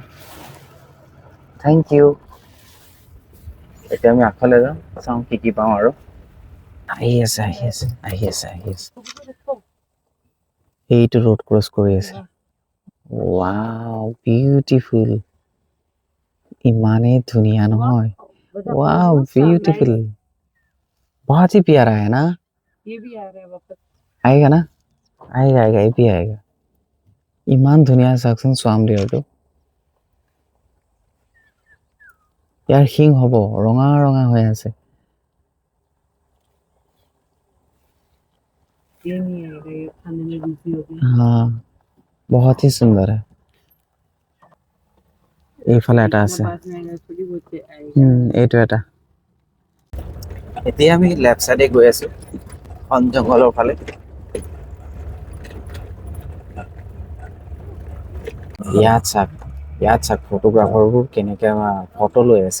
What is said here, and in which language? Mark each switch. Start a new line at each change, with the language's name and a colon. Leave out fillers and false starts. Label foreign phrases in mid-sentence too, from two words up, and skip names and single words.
English: thank you.
Assamese: এতিয়া আমি আগফালে যাওঁ, চাওঁ কি কি পাওঁ আৰু। আহি আছে। এইটো ৰোড ক্ৰছ কৰি আছে।
English: wow beautiful.
Assamese: ইমানেই ধুনীয়া নহয়,
English: wow beautiful.
Hindi: बहुत ही प्यारा है ना। ये भी आ रहा है वापस, आएगा ना। आएगा ये भी आएगा।
Assamese: ইমান ধুনীয়া চাওকচোন সোৱাম ডিয়াৰটো। ইয়াৰ শিং হ'ব ৰঙা ৰঙা হৈ আছে।
Hindi: हाँ बहुत ही सुंदर है।
Assamese: এইফালে এটা আছে, এইটো এটা। এতিয়া আমি লেফ্ট চাইডে গৈ আছো ঘন জংঘলৰ ফালে। ইয়াত চাক ফটোগ্ৰাফাৰবোৰ কেনেকে ফটো লৈ আছে।